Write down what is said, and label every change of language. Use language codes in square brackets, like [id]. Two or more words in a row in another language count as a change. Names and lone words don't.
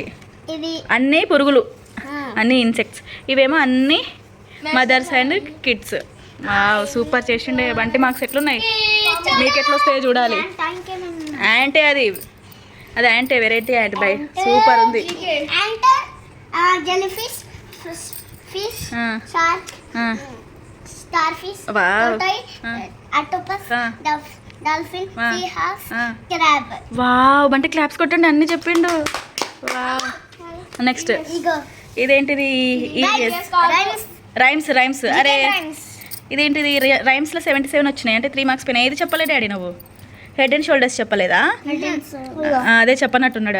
[te] అన్నీ పురుగులు, అన్నీ ఇన్సెక్ట్స్. ఇవేమో అన్నీ [en] mothers and kids. [te] సూపర్ చేసిండే బంటి. మార్క్స్ ఎట్లున్నాయి? మీకు ఎట్లా వస్తాయో చూడాలి. యాంటే అది యాంటే వెరైటీ యాంట్ బై. సూపర్ ఉంది. [en] jellyfish, fish, shark, starfish, octopus, dolphin, seahorse, crab. [te] వావ్ బంటి క్లాప్స్ కొట్టండి. అన్ని చెప్పిండు. వావ్. నెక్స్ట్ ఇదేంటిది? రైమ్స్. అరే ఇదేంటిది? రైమ్స్లో 77 వచ్చినాయి. అంటే 3 మార్క్స్ పోయినాయి. ఏది చెప్పలేదు డాడీ నువ్వు? హెడ్ అండ్ షోల్డర్స్ చెప్పలేదా? అదే చెప్పనట్టున్నాడు.